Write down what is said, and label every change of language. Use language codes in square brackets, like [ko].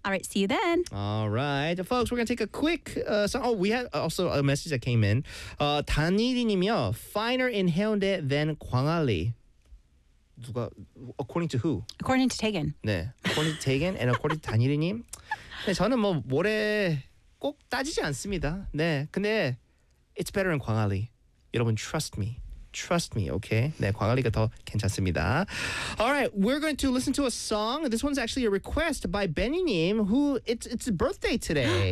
[en] All right, see you then. All right. Folks, we're going to take a quick song. Oh, we had also a message that came in. 단일이님이요, finer in 해운대 than 광안리. [ko] 누가, [en] according to who? According to Tegan. 네, according to Tegan and according to 단일이님. [ko] 네, 저는 뭐 모레 꼭 따지지 않습니다. 네, 근데 [en] it's better in 광안리. [ko] 여러분, [en] trust me, okay? [ko] 네, 광안리가 더 괜찮습니다. [en] All right, we're going to listen to a song. This one's actually a request by Benny님, who it's his birthday today.